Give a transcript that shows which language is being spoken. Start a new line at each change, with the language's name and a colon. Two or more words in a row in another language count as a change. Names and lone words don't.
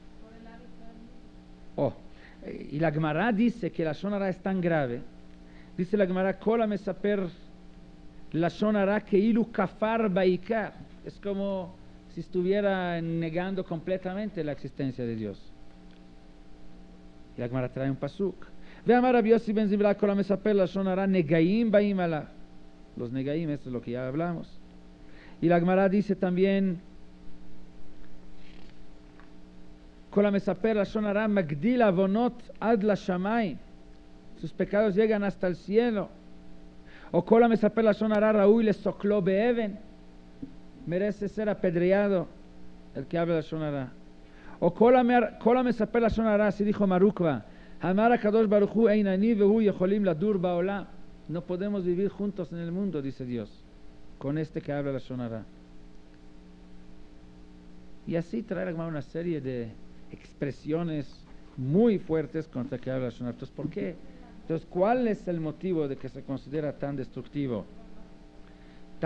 Spanish: Y la Gemara dice que la
Hebrew: לשון הרע
Spanish: es tan grave, dice la Gemara,
Hebrew: כל המספר לשון הרע כאילו כפר בעיקר,
Spanish: es como si estuviera negando completamente la existencia de Dios. Y la Gemara trae un pasuk.
Hebrew: ואמר רבי יוסי בן זימרא כל המספר לשון הרע נגעים באים עליו.
Spanish: Los negaim, esto es lo que ya hablamos. Y la Gemara dice también,
Hebrew: כל המספר לשון הרע מגדיל עוונות עד לשמים,
Spanish: sus pecados llegan hasta el cielo.
Hebrew: O כל המספר לשון הרע ראוי לסוקלו באבן,
Spanish: merece ser apedreado el que habla
Hebrew: לשון הרע. O כל המספר לשון הרע,
Spanish: así dijo
Hebrew: Marukva, אמר הקדוש ברוך הוא אין אני והוא יכולים לדור בעולם.
Spanish: No podemos vivir juntos en el mundo, dice Dios, con este que habla la
Hebrew: לשון הרע.
Spanish: Y así trae la Gemara una serie de expresiones muy fuertes contra el que habla la
Hebrew: לשון הרע.
Spanish: Entonces, ¿por qué? Entonces, ¿cuál es el motivo de que se considera tan destructivo?